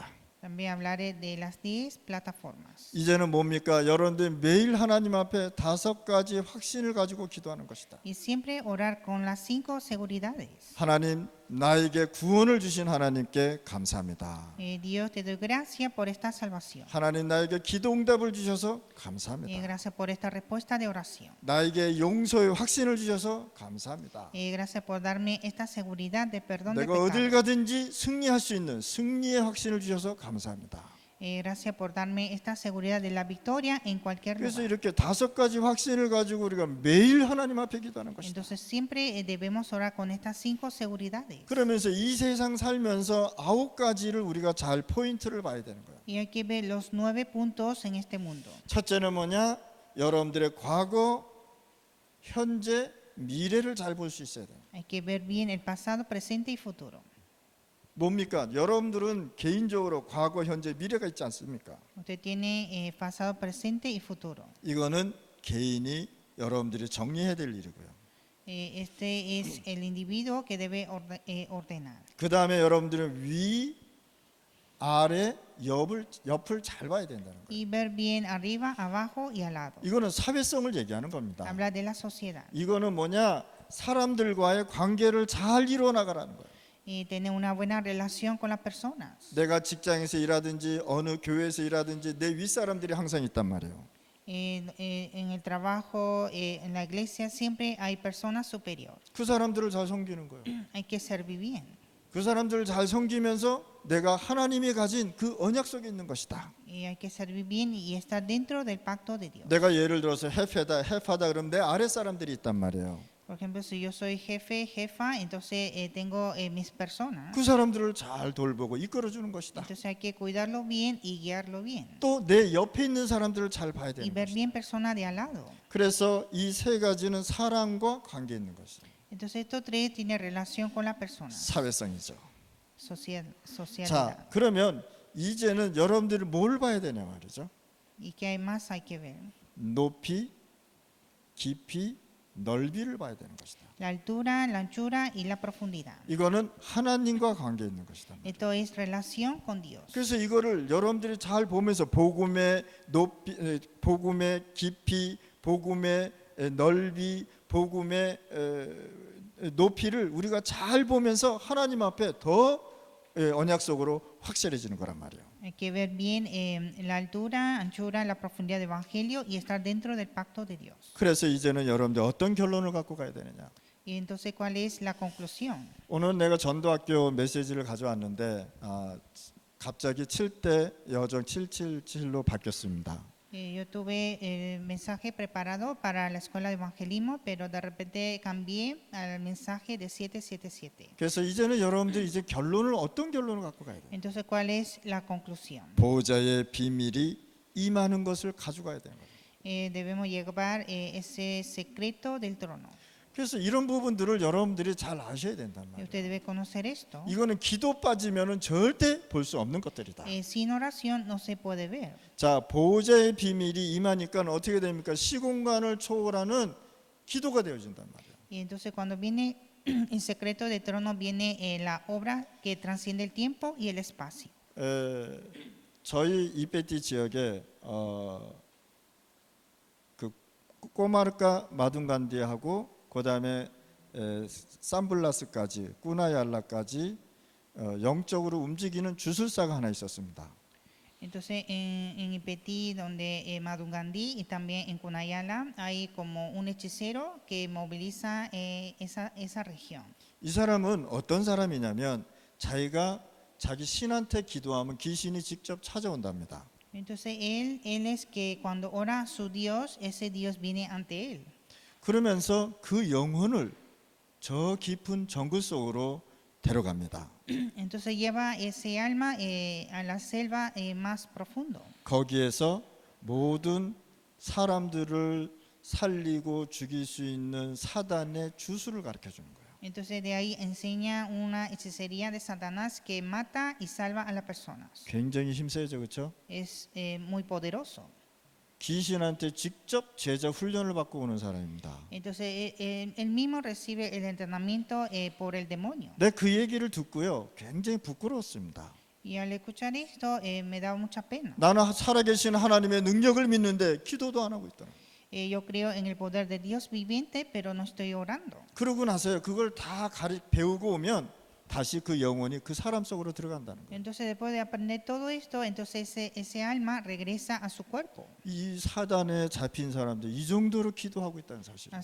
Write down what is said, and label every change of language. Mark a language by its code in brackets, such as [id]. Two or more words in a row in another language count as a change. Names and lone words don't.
[es] También hablaré de las 10 plataformas. [ko] 이제는 뭡니까? 여러분들 매일 하나님 앞에 5가지 확신을 가지고 기도하는 것이다. [es] Y siempre orar con las 5 seguridades. [ko] 하나님 나에게 구원을 주신 하나님께 감사합니다. [es] Dios, te doy gracias por esta salvación. [ko] 하나님 나에게 기도응답을 주셔서 감사합니다. [es] Gracias por esta respuesta de oración. [ko] 나에게 용서의 확신을 주셔서 감사합니다. [es] Gracias por darme esta seguridad de perdón de [ko] 내가 어딜 [es] pecados. [ko] 가든지 승리할 수 있는 승리의 확신을 주셔서 감사합니다. [es] Gracias por darme esta seguridad de la victoria en cualquier [ko] 그래서 [es] lugar. [ko] 이렇게 5가지 확신을 가지고 우리가 매일 하나님 앞에 기도하는 것이다. [es] Entonces siempre debemos orar con estas 5 seguridades. [ko] 그러면서 이 세상 살면서 9가지를 우리가 잘 포인트를 봐야 되는 거예요. [es] Y hay que ver los 9 puntos en este mundo. [ko] 첫째는 뭐냐? 여러분들의 과거, 현재, 미래를 잘 볼 수 있어야 돼요. [es] Hay que ver bien el pasado, presente y futuro. [ko] 뭡니까? 여러분들은 개인적으로 과거, 현재, 미래가 있지 않습니까? [es] Usted tiene pasado, presente y futuro. [ko] 이거는 개인이 여러분들이 정리해야 될 일이고요. [es] Este es el individuo que debe ordenar. [ko] 그 다음에 여러분들은 위, 아래, 옆을 잘 봐야 된다는 거예요. [es] Y ver bien arriba, abajo y al lado. [ko] 이거는 사회성을 얘기하는 겁니다. [es] Habla de la sociedad. [ko] 이거는 뭐냐? 사람들과의 관계를 잘 이루어 나가라는 거예요. [es] Y tener una buena relación con las personas. [ko] 내가 직장에서 일하든지 어느 교회에서 일하든지 내 윗사람들이 항상 있단 말이에요. [es] En el trabajo, en la iglesia, siempre hay personas superiores. [ko] 그 사람들을 잘 섬기는 거예요. [es] Hay que servir bien. [ko] 그 사람들을 잘 섬기면서 내가 하나님이 가진 그 언약 속에 있는 것이다. [es] Y hay que servir bien y estar dentro del pacto de Dios. [ko] 내가 예를 들어서 헤파다 그러면 내 아래 사람들이 있단 말이에요. [es] Por ejemplo, si yo soy jefe, jefa, entonces tengo mis personas. [ko] 그 사람들을 잘 돌보고 이끌어주는 것이다. [es] Entonces hay que cuidarlo bien y guiarlo bien. [ko] 또 내 옆에 있는 사람들을 잘 봐야 [es] Y [ko] 되는 [es] ver [ko] 것이다. [es] bien personas de al lado. [ko] 그래서 이 3가지는 사람과 관계 있는 것이다. [es] Entonces estos 3 tienen relación con las personas. [ko] 사회성이죠. [es] Socialidad. [ko] 자, 그러면 이제는 여러분들이 뭘 봐야 되냐 말이죠. [es] ¿Y qué hay más hay que ver? [ko] 높이, 깊이, 넓이를 봐야 되는 것이다. [es] La altura, la anchura y la profundidad. [ko] 이거는 하나님과 관계 있는 것이다. [es] Esto es relación con Dios. [ko] 그래서 이거를 여러분들이 잘 보면서 복음의 높이, 복음의 깊이, 복음의 넓이, 복음의 높이를 우리가 잘 보면서 하나님 앞에 더 언약 속으로 확실해지는 거란 말이에요. [es] Hay que ver bien la altura, anchura, la profundidad del evangelio y estar dentro del pacto de Dios. [ko] 그래서 이제는 여러분들 어떤 결론을 갖고 가야 되느냐? [es] Y entonces, ¿cuál es la conclusión? [ko] 오늘 내가 전도학교 메시지를 가져왔는데 갑자기 7대 여정 777로 바뀌었습니다. [es] Yo tuve el mensaje preparado para la escuela de evangelismo, pero de repente cambié al mensaje de 777. [ko] 그래서 이제는 여러분들이 이제 결론을 어떤 결론을 갖고 가야 돼요? [es] Entonces, ¿cuál es la conclusión? [ko] 보호자의 비밀이 임하는 것을 가져가야 되는 거예요. [es] Debemos llevar ese secreto del trono. [ko] 그래서 이런 부분들을 여러분들이 잘 아셔야 된단 [es] Y [ko] 말이에요. [es] usted debe conocer esto. [ko] 이거는 기도 빠지면은 절대 볼 수 없는 것들이다. [es] Sin oración no se puede ver. [ko] 자, 보호자의 비밀이 임하니까 어떻게 됩니까? 시공간을 초월하는 기도가 되어진단 말이에요. [es] Y entonces cuando viene el secreto del trono, viene la obra que transciende el tiempo y el espacio. [ko] 저희 이베티 지역에 그 꼬마르카 마둔간디하고 그다음에 산블라스까지 꾸나얄라까지 영적으로 움직이는 주술사가 하나 있었습니다. [es] Entonces en Ipetí, donde Madungandí y también en Cunayala hay como un hechicero que moviliza esa región. [ko] 이 사람은 어떤 사람이냐면 자기가 자기 신한테 기도하면 귀신이 직접 찾아온답니다. [es] Entonces él es que cuando ora a su Dios, ese Dios viene ante él. [ko] 그러면서 그 영혼을 저 깊은 정글 속으로 데려갑니다. [es] Entonces lleva ese alma a la selva más profundo. [ko] 거기에서 모든 사람들을 살리고 죽일 수 있는 사단의 주술을 가르쳐 주는 거예요. [es] Entonces de ahí enseña una hechicería de Satanás que mata y salva a las personas. [ko] 굉장히 힘세죠, 그렇죠? [es] Es muy poderoso. [ko] 귀신한테 직접 제자 훈련을 받고 오는 사람입니다. [es] Entonces él mismo recibe el entrenamiento por el demonio. [ko] 네, 그 얘기를 듣고요, 굉장히 부끄러웠습니다. [es] Y al escuchar esto me daba mucha pena. [ko] 나는 살아계신 하나님의 능력을 믿는데 기도도 안 하고 있더라. [es] Yo creo en el poder de Dios viviente, pero no estoy orando. [ko] 그러고 나서요, 그걸 다 배우고 오면 다시 그 영혼이 그 사람 속으로 들어간다는 거예요. [es] Entonces, después de aprender todo esto, entonces ese alma regresa a su cuerpo. [ko] 이 사단에 잡힌 사람들 이 정도로 기도하고 있다는 사실입니다.